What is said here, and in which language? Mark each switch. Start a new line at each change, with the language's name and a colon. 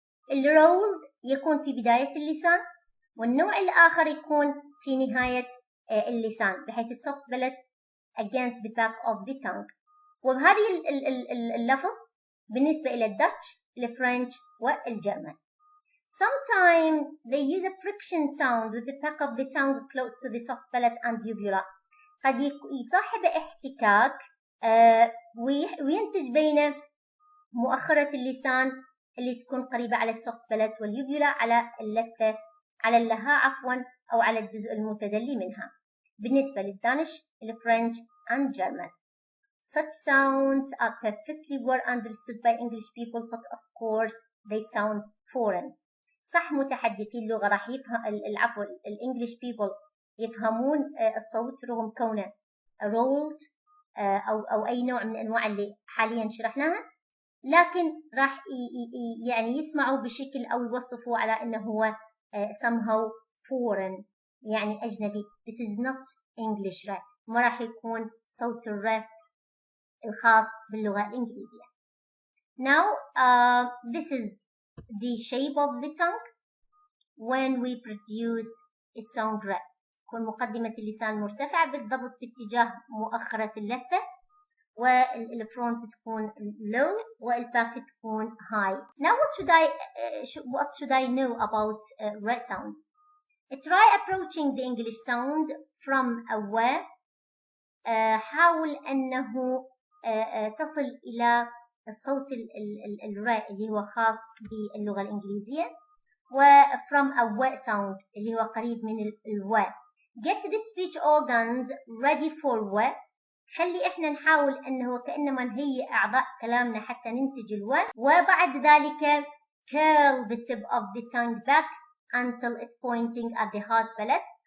Arabic: الرولد يكون في بداية اللسان، والنوع الآخر يكون في نهاية اللسان بحيث السوفت بلد
English: against the back of the tongue.
Arabic: وبهذه اللفظ بالنسبة إلى الداتش الفرنش والجرمن.
English: Sometimes they use a friction sound with the back of the tongue close to the soft palate and uvula.
Arabic: قد يصاحب احتكاك وينتج بين مؤخرة اللسان اللي تكون قريبة على السوفت بالات واليوفيولا على اللثة على اللهاء عفوا أو على الجزء المتدلي منها. بالنسبة للدانش الفرنش
English: and German. Such sounds are perfectly well understood by English people but of course they sound foreign.
Arabic: صح متحدثي اللغة راح يفهم العفو الانجليش people يفهمون الصوت رغم كونه rolled أو أي نوع من أنواع اللي حاليا شرحناها، لكن راح يعني يسمعوا بشكل أو يوصفوا على أنه هو
English: somehow foreign،
Arabic: يعني أجنبي.
English: This is not English
Arabic: را، ما راح يكون صوت الر الخاص باللغة الإنجليزية.
English: Now this is the shape of the tongue when we produce a sound را.
Arabic: تكون مقدمة اللسان مرتفعة بالضبط باتجاه مؤخرة اللثة، والفرونت تكون low والباك تكون high.
English: Now what should I know about R sound? Try approaching the English sound from aware.
Arabic: حاول أنه تصل إلى الصوت الر اللي هو خاص باللغة الإنجليزية، و
English: from a w sound
Arabic: اللي هو قريب من الو.
English: Get the speech organs ready for w.
Arabic: خلي إحنا نحاول أنه كأنما نهيئ أعضاء كلامنا حتى ننتج الو، وبعد ذلك
English: curl the tip of the tongue back until it's pointing at the hard palate.